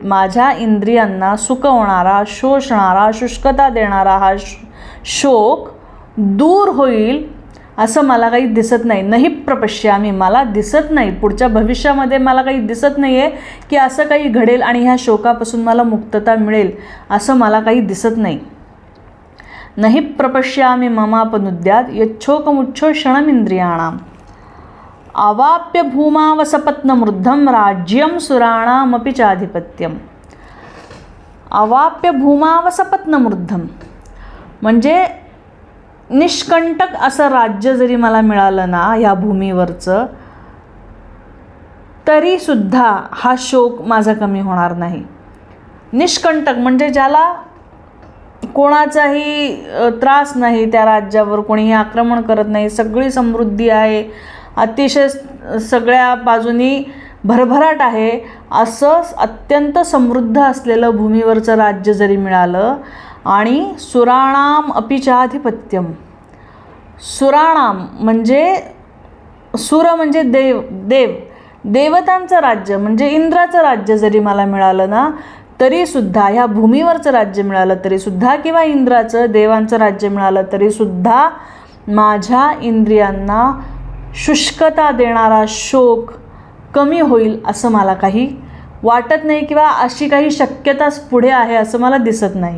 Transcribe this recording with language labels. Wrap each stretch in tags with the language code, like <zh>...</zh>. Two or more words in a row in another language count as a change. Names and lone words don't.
<mr>माझ्या इंद्रियांना सुकवणारा, शोषणारा, शुष्कता देणारा हा शोक दूर होईल असं मला काही दिसत नाही.</mr> <sa>नहि प्रपश्यामि,</sa> <mr>मला दिसत नाही, पुढच्या भविष्यामध्ये मला काही दिसत नाही आहे की असं काही घडेल आणि ह्या शोकापासून मला मुक्तता मिळेल, असं मला काही दिसत नाही.</mr> <sa>नहि प्रपश्यामि ममापनुद्यात यच्छोकमुच्छोषणमिंद्रियाणाम अवाप्य भूमावसपत्नमृद्धं राज्यं सुराणामपि चाधिपत्यम. अवाप्य भूमावसपत्नमृद्धं</sa> <mr>म्हणजे निष्कंटक असं राज्य जरी मला मिळालं ना ह्या भूमीवरचं, तरीसुद्धा हा शोक माझा कमी होणार नाही. निष्कंटक म्हणजे ज्याला कोणाचाही त्रास नाही, त्या राज्यावर कोणीही आक्रमण करत नाही, सगळी समृद्धी आहे, अतिशय सगळ्या बाजूनी भरभराट आहे, असं अत्यंत समृद्ध असलेलं भूमीवरचं राज्य जरी मिळालं. आणि</mr> <sa>सुराणाम अपि चाधिपत्यम,</sa> <mr>सुराणाम म्हणजे सुर म्हणजे देवतांचं राज्य म्हणजे इंद्राचं राज्य जरी मला मिळालं ना तरीसुद्धा, ह्या भूमीवरचं राज्य मिळालं तरीसुद्धा किंवा इंद्राचं देवांचं राज्य मिळालं तरीसुद्धा माझ्या इंद्रियांना शुष्कता देणारा शोक कमी होईल असं मला काही वाटत नाही किंवा अशी काही शक्यताच पुढे आहे असं मला दिसत नाही.</mr>